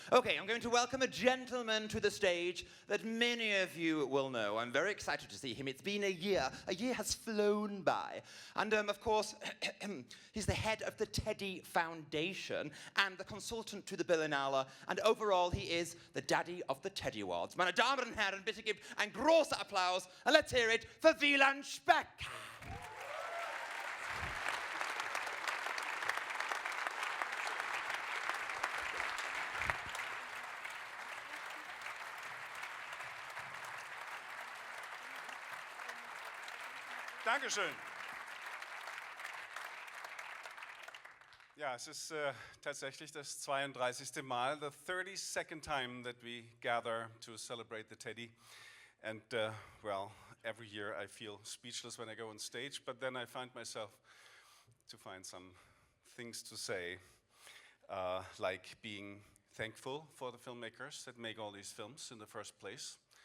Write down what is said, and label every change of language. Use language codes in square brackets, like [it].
[en] Okay, I'm going to welcome a gentleman to the stage that many of you will know. I'm very excited to see him. It's been a year. A year has flown by. And, of course, he's the head of the Teddy Foundation and the consultant to the Berlinale. And overall, he is the daddy of the Teddy Awards. [de] Meine Damen und Herren, bitte gebt ein großer Applaus. [en] And let's hear it for Wieland Speck. [de] Dankeschön. Ja, es ist tatsächlich das 32. [en] Mal, the 32nd time that we gather to celebrate the Teddy. And, well, every year I feel speechless when I go on stage, but then I find myself to find some things to say, like being thankful for the filmmakers that make all these films in the first place.